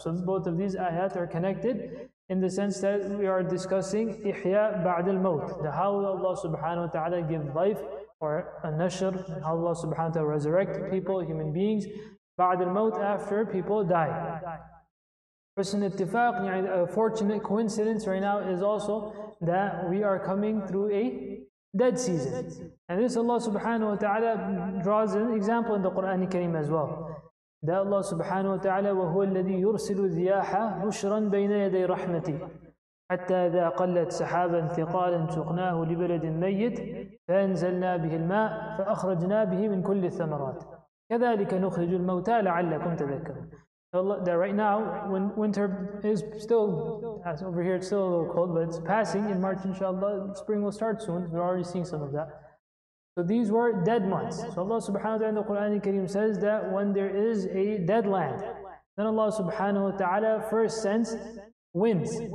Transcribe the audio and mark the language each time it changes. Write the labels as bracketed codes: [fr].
[en] So both of these ayat are connected in the sense that we are discussing ihya ba'd al-maut, how Allah Subhanahu wa Ta'ala give life, or a nashr, how Allah Subhanahu wa Ta'ala resurrect people, human beings, ba'd al-maut, after people die. A fortunate coincidence right now is also that we are coming through a dead season. And this Allah subhanahu wa ta'ala draws an example in the Quran Kareem as well. [ar] That Allah subhanahu wa ta'ala وَهُوَ الَّذِي يُرْسِلُ الرِّيَاحَ بُشْرًا بَيْنَ يَدَيْ رَحْمَتِهِ حتى إذا قلت سحابا ثقالا سقناه لبلد ميت فأنزلنا به الماء فأخرجنا به من كل الثمرات كذلك نخرج الموتى لعلكم تذكرون. [en] That right now, when winter is still, as over here it's still a little cold, but it's passing. In March, inshallah, spring will start soon. We're already seeing some of that. So these were dead months. So Allah subhanahu wa ta'ala in the Quran Kareem says that when there is a dead land, then Allah subhanahu wa ta'ala first sends winds.